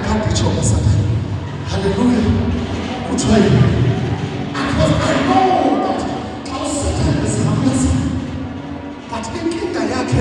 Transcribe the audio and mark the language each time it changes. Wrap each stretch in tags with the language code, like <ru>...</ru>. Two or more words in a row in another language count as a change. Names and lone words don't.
<xh>khange nditsho Satan haleluya kuthiwa</xh> <en>because I know that how Satan is harmless but</en> <xh>inkinga yakhe</xh>